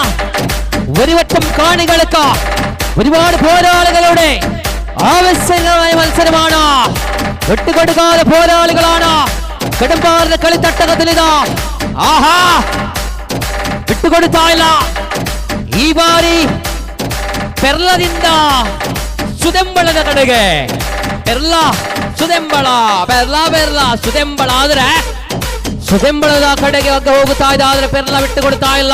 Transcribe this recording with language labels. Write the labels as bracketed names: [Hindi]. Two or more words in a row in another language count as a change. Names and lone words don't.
[Malayalam] ഒരു വട്ടം കാണികൾക്ക് ഒരുപാട് പോരാളികളുടെ ആവശ്യമായ മത്സരമാണ്. വിട്ടുകൊടുക്കാതെ പോരാളികളാണ് കടമ്പാറിന്റെ കളിത്തട്ടകത്തിൽ. ഇതാ ആഹാ, [Kannada] ಬಿಟ್ಟುಕೊಡುತ್ತಾ ಇಲ್ಲ. ಈ ಬಾರಿ ಪೆರ್ಲಾದಿಂದ ಸುದೆಂಬಳದ ಕಡೆಗೆ ಪೆರ್ಲ ಸುದೆಂಬಳ ಪೆರ್ಲ ಪೆರ್ಲ ಸುದೆಂಬಳ ಆದ್ರೆ ಸುದೆಂಬಳದ ಕಡೆಗೆ ಹೋಗುತ್ತಾ ಇದೆ, ಆದ್ರೆ ಪೆರ್ಲ ಬಿಟ್ಟು ಕೊಡ್ತಾ ಇಲ್ಲ.